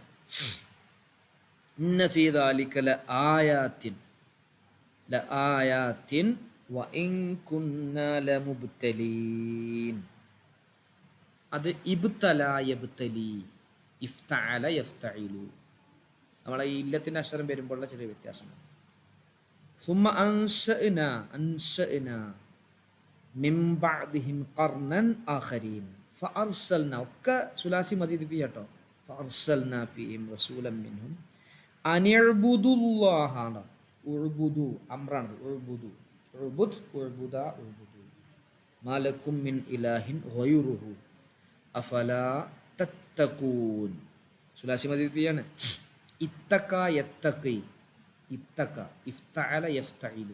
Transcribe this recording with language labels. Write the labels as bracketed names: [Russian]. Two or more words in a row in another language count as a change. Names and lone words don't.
[Arabic] إن في ذلك لآيات وإن كنا لمبتلين. അത് ابتلى يبتلي، افتعل يفتعل. [Malayalam] നമ്മളെ ഈ ഇല്ലത്തിന്റെ അക്ഷരം വരുമ്പോഴുള്ള ചെറിയ വ്യത്യാസമാണ്. [Arabic] ثم أنشأنا من بعدهم قرنا آخرين فأرسلنا. [Malayalam] ഒക്കെ [Arabic] ثلاثي مزيد فيه [Malayalam] കേട്ടോ. [Arabic] فأرسلنا فيهم رسولا منهم أن اعبدوا الله. [Malayalam] ഉഅ്ബുദു അംറാണ്. [Arabic] اعبدوا اعبدا اعبدوا ما لكم من إله غيره أفلا تتقون. ثلاثي مزيد فيه [Malayalam] ആണ്. [Arabic] اتقى يتقي، اتقى، افتعل يفتعل.